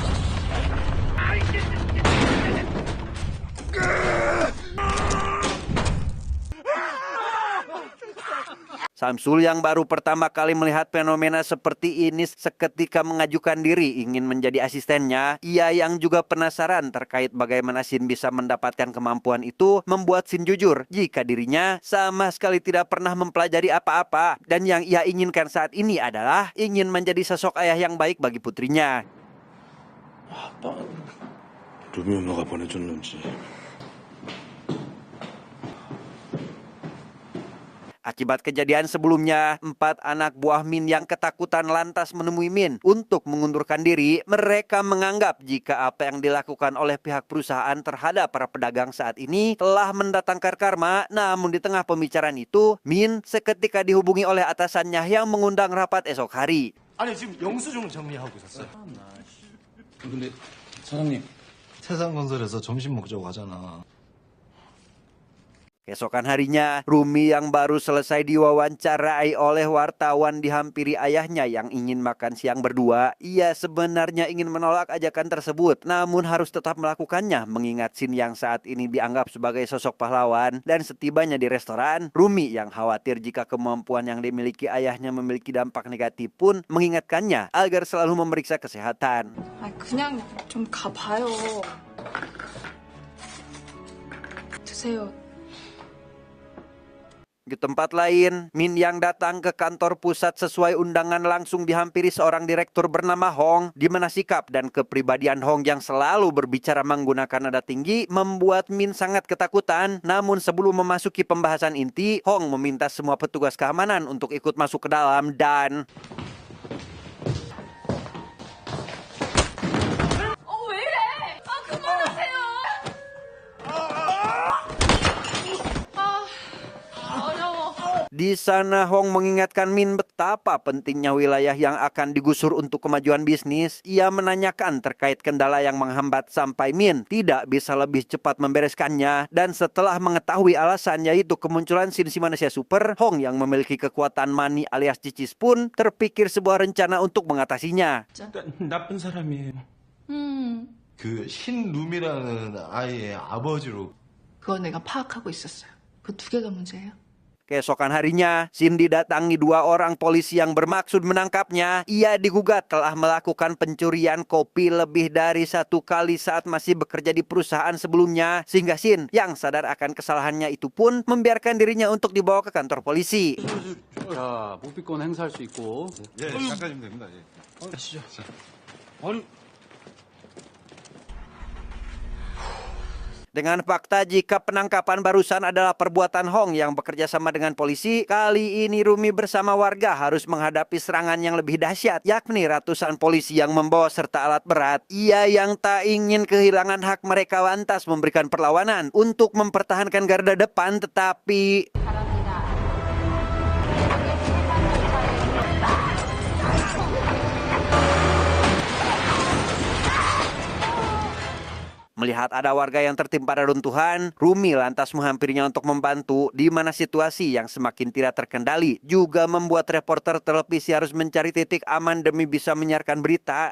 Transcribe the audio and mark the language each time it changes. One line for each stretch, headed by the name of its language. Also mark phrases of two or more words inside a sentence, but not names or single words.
Indonesian: Samsul yang baru pertama kali melihat fenomena seperti ini seketika mengajukan diri ingin menjadi asistennya. Ia yang juga penasaran terkait bagaimana Shin bisa mendapatkan kemampuan itu membuat Shin jujur jika dirinya sama sekali tidak pernah mempelajari apa-apa. Dan yang ia inginkan saat ini adalah ingin menjadi sosok ayah yang baik bagi putrinya.
Korean: 루미 엄마가 보내줬는지.
Indonesian: Akibat kejadian sebelumnya, 4 anak buah Min yang ketakutan lantas menemui Min untuk mengundurkan diri. Mereka menganggap jika apa yang dilakukan oleh pihak perusahaan terhadap para pedagang saat ini telah mendatangkan karma. Namun di tengah pembicaraan itu, Min seketika dihubungi oleh atasannya yang mengundang rapat esok hari.
Korean: 아니 지금 영수증을 정리하고 있었어요. 근데 사장님. 세상건설에서 점심 먹자고 하잖아.
Indonesian: Keesokan harinya, Rumi yang baru selesai diwawancarai oleh wartawan dihampiri ayahnya yang ingin makan siang berdua. Ia sebenarnya ingin menolak ajakan tersebut, namun harus tetap melakukannya mengingat Shin yang saat ini dianggap sebagai sosok pahlawan. Dan setibanya di restoran, Rumi yang khawatir jika kemampuan yang dimiliki ayahnya memiliki dampak negatif pun mengingatkannya agar selalu memeriksa kesehatan.
Korean: 그냥 좀 가봐요. 드세요.
Indonesian: Di tempat lain, Min yang datang ke kantor pusat sesuai undangan langsung dihampiri seorang direktur bernama Hong, di mana sikap dan kepribadian Hong yang selalu berbicara menggunakan nada tinggi membuat Min sangat ketakutan. Namun sebelum memasuki pembahasan inti, Hong meminta semua petugas keamanan untuk ikut masuk ke dalam dan
Korean: 왜 이래? 그만하세요.
Indonesian: di sana Hong mengingatkan Min betapa pentingnya wilayah yang akan digusur untuk kemajuan bisnis. Ia menanyakan terkait kendala yang menghambat sampai Min tidak bisa lebih cepat membereskannya. Dan setelah mengetahui alasan yaitu kemunculan Shin si manusia super, Hong yang memiliki kekuatan mani alias cicis pun terpikir sebuah rencana untuk mengatasinya.
Korean: 나쁜 사람이에요. 그 신룸이라는 아이의 아버지로. 그거 내가 파악하고 있었어요. 그 2개가 문제예요.
Indonesian: Keesokan harinya, Shin didatangi 2 orang polisi yang bermaksud menangkapnya. Ia digugat telah melakukan pencurian kopi lebih dari 1 kali saat masih bekerja di perusahaan sebelumnya. Sehingga Shin yang sadar akan kesalahannya itu pun membiarkan dirinya untuk dibawa ke kantor polisi.
Korean: 자, 묵비권 행사할 수 있고. 예, 잠깐이면 됩니다. 예. 가시죠. 아니,
Indonesian: Dengan fakta jika penangkapan barusan adalah perbuatan Hong yang bekerja sama dengan polisi, kali ini Rumi bersama warga harus menghadapi serangan yang lebih dahsyat, yakni ratusan polisi yang membawa serta alat berat. Ia yang tak ingin kehilangan hak mereka lantas memberikan perlawanan untuk mempertahankan garda depan, tetapi melihat ada warga yang tertimpa reruntuhan, Rumi lantas menghampirinya untuk membantu, di mana situasi yang semakin tidak terkendali juga membuat reporter televisi harus mencari titik aman demi bisa menyiarkan berita.